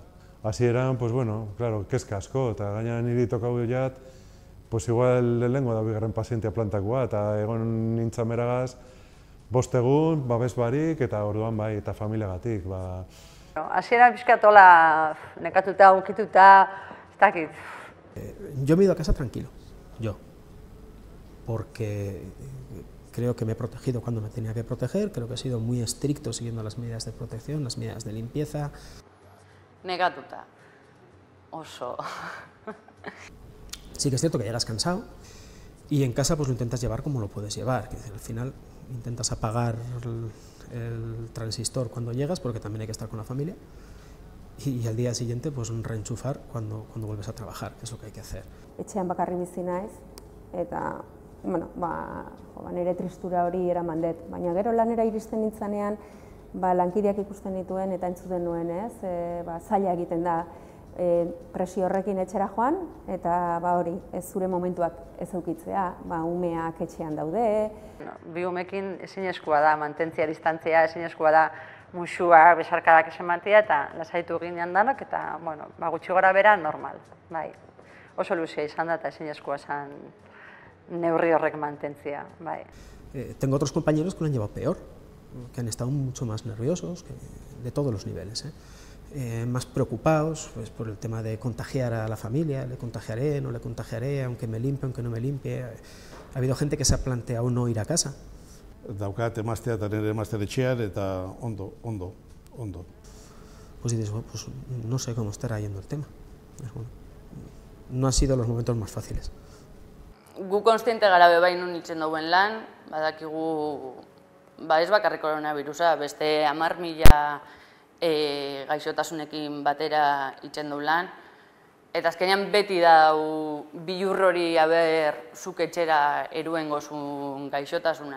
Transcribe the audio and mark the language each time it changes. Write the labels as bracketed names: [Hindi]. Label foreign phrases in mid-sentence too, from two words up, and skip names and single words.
[Basque] Hasieran, [Spanish] pues bueno, claro, [Basque] kezka asko, eta gaina niri tokau jat, pues igual lehengo da bigarren pazientea plantakoa, eta egon nintzen meragaz, 5 egun, babes barik, eta orduan bai, eta familiagatik. Hasieran pixkat hola nekatuta, ukituta, ez dakit. [Spanish] Yo me he ido a casa tranquilo, porque creo que me he protegido cuando me tenía que proteger, creo que he sido muy estricto siguiendo las medidas de protección, las medidas de limpieza. [Basque] Negatuta, oso. [Spanish] Sí que es cierto que llegas cansado y en casa pues lo intentas llevar como lo puedes llevar, al final intentas apagar el transistor cuando llegas porque también hay que estar con la familia y al día siguiente pues reenchufar cuando vuelves a trabajar, que es lo que hay que hacer. [Basque] Etxean bakarri bizi naiz eta nire tristura hori eraman dut, baina gero lanera iristen nintzanean lankideak ikusten dituen eta entzuten nuen, zaila egiten da presio horrekin etxera joan, eta hori, ez zure momentuak ez eukitzea, umeak etxean daude. Bi umekin ezinezkoa da, mantentzia distantzia, ezinezkoa da musuak, besarkadak ematea eta lasaitu ginean danok, eta gutxi gora bera normal. Oso luzea izan da eta ezinezkoa zen neurri horrek mantentzia. [Spanish] Tengo otros compañeros que lo han llevado peor, que han estado mucho más nerviosos, de todos los niveles, más preocupados pues, por el tema de contagiar a la familia, le contagiaré, no le contagiaré, aunque me limpie, aunque no me limpie. Ha habido gente que se ha planteado no ir a casa. [Basque] Daukat emaztea eta nire emaztea etxean eta ondo. [Spanish] Pues dices, pues no sé cómo estará yendo el tema. No han sido los momentos más fáciles. [Basque] Gu konstiente gara bebai nun itzen dauen lan, badakigu ez bakarrik koronavirusa, beste 10.000 gaixotasunekin batera itzen du lan, Eta azkenean beti da bilur hori zuk etxera eruen gozun gaixotasuna.